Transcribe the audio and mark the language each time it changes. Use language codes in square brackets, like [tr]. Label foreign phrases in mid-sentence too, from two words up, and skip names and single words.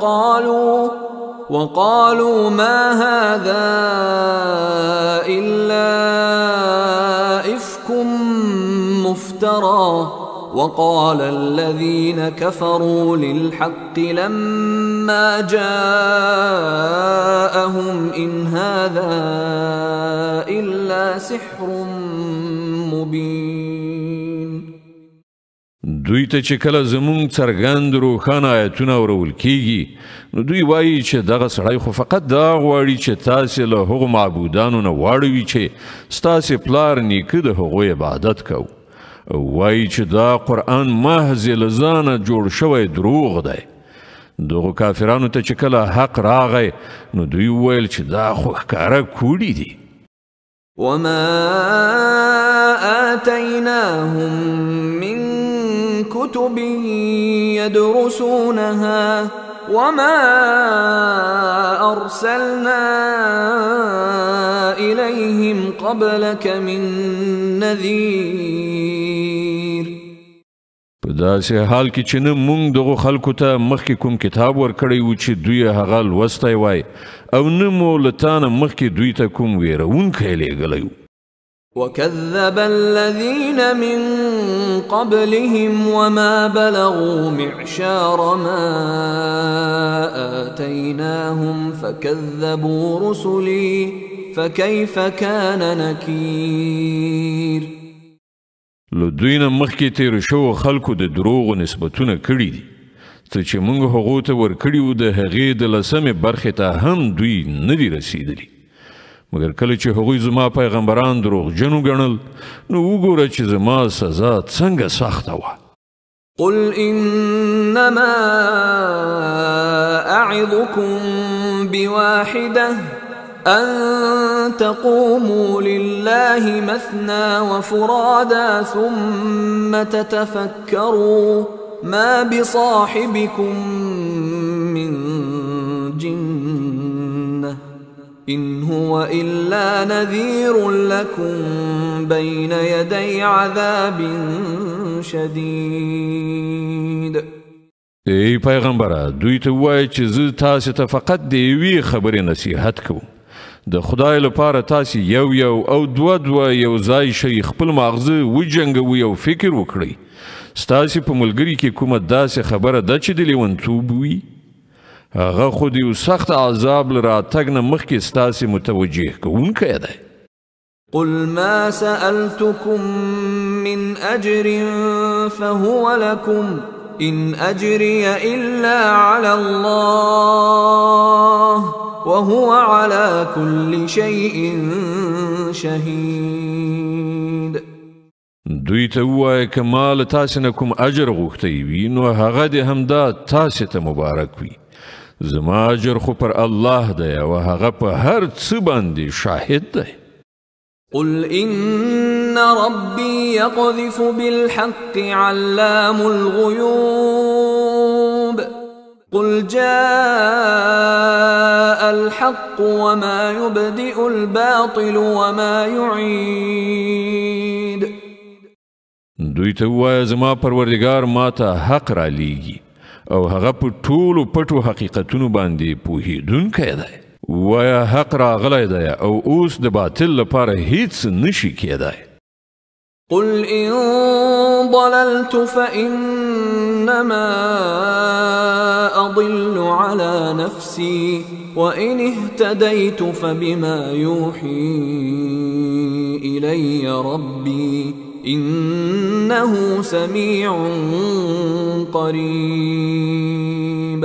[ar] وقالوا ما هذا إلا إفك مفترى وقال الذين كفروا للحق لما جاءهم إن هذا إلا سحر مبين. [ps] دوی ته چې کله زمونږ څرګند روښانه آیتونه اورول کیږي نو دوی وایي چې دغه سړی خو فقط دا غواړي چې تاسې له هغو معبودانو نه واړوي چې ستاسې پلار نیکه د هغو عبادت کوو. وایي چې دا قرآن محض له ځانه جوړ شوی دروغ دی. دغو کافرانو ته چې کله حق راغی نو دوی وویل چې دا خو ښکاره کوډي دي. [ar] وما آتيناهم من كتب يدرسونها وما أرسلنا إليهم قبلك من نذير. [ps] په داسې حال کې چې نه موږ دغو خلکو ته مخکې کوم کتاب ورکړی و چې دوی هغه لوستی وای او نه مو له تا نه مخکې دوی ته کوم ویرونکی لیږلی و. [ar] وكذب الذين من قبلهم وما بلغوا معشار ما آتيناهم فكذبوا رسلي فكيف كان نكير. [ps] له دوی نه مخکې تېرو شوو خلکو د دروغو نسبتونه کړي دي څه چې موږ هغو ته ورکړي وو د هغې د لسمې برخې ته هم دوی نه دي رسېدلي مګر کله چې هغوی زما پیغمبران دروغجن وګڼل نو وګوره چې زما سزا څنګه سخته وه. [ar] قل إنما أعظكم بواحدة أن تقوموا لله مثنى وفرادا ثم تتفكروا ما بصاحبكم من جنة إن هو إلا نذير لكم بين يدي عذاب شديد. [ps] ای پیغمبره دوی ته ووایه چې زه تاسې ته فقط د یوې خبرې نصیحت کوم د خدای لپاره تاسې یو او دوه یو ځای شئ خپل ماغزه وجنګوئ او فکر وکړئ ستاسې په ملګري کې کومه داسې خبره ده چې د لیونتوب وي هغه خو د یو سخت عذاب له راتګ نه مخکې ستاسې متوجه کوونکی دی. [ar] قل ما سألتكم من أجر فهو لكم إن أجري إلا على الله وهو على كل شيء شهيد. [ps] دوی ته ووایه که ما له تاسې نه کوم اجر غوښتی وي نو هغه دې همدا تاسې ته مبارک وي زما اجر خو پر الله دی او هغه په هر څه باندې شاهد دی. [ar] قل إن ربي يقذف بالحق علام الغيوب قل جاء الحق وما يبدئ الباطل وما يعيد. [ps] دوی ته ووایه زما پروردګار ما ته حق را لیږي او هغه په ټولو پټو حقیقتونو باندې پوهېدونکی دی. ووایه حق راغلی دی او اوس د باطل لپاره هیڅ نشي کېدی. [ar] قل إن ضللت فإنما أضل على نفسي وإن اهتديت فبما يوحي إلي ربي إنه سميع قريب.